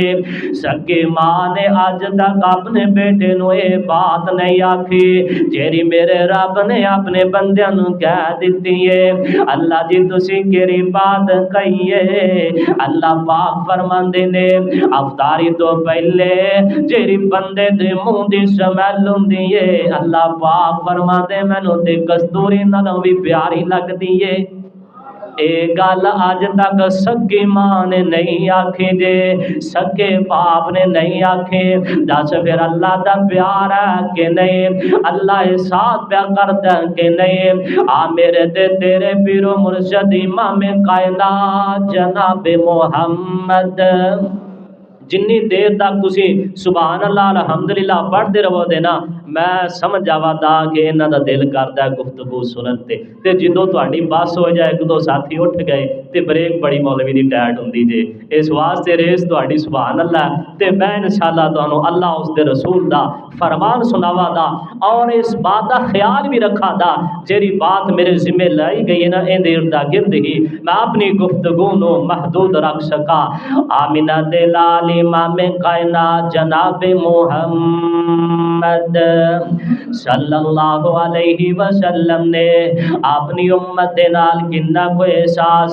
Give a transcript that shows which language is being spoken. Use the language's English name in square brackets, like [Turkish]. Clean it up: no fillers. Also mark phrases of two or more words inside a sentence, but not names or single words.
[Punjabi] سکی ماں نے آج تک اپنے بیٹے نو اے بات نہیں آکھی جیری میرے رب نے اپنے بندیاں نو کہہ دیتی ہے۔ اللہ جی تسی کیری بات کہیے اللہ پاک فرماندے نے افطاری تو پہلے جیری بندے دے منہ دی سمیل ہوندی ہے اللہ پاک فرماندے مینوں تے کستوری نالوں بھی پیاری لگدی ہے۔ اے گل اج تک سکی ماں نے نہیں آکھی جے سکے باپ نے نہیں آکھی، دس پھر اللہ دا پیار ہے کہ نہیں؟ اللہ احساس پیا کردا کہ نہیں؟ آ میرے تے تیرے پیر و مرشد امام کائنات جناب محمد جنی دیر تک تسی [Arabic] سبحان اللہ الحمدللہ [Punjabi] پڑھتے رہو دے نا میں سمجھ جاوا دا کہ انہاں دا دل کردا ہے گفتگو سنن تے جدوں تہاڈی بس ہو جائے ایک دو ساتھی اٹھ گئے تے بریک بڑی مولوی دی ٹائٹ ہوندی جے اس واسطے ریس تہاڈی [Arabic] سبحان اللہ [Punjabi] تے میں انشاءاللہ تانوں اللہ اس دے رسول دا فرمان سناوا دا اور اس بات دا خیال بھی رکھا دا جیری بات میرے ذمہ لائی گئی ہے نا ان دے ارد گرد ہی میں اپنی گفتگو نو محدود رکھ سکا۔ آمینہ دے لال امام کائنات جناب محمد [Arabic] صلی اللہ علیہ وسلم [Punjabi] نے اپنی امت دے نال کنا کو احساس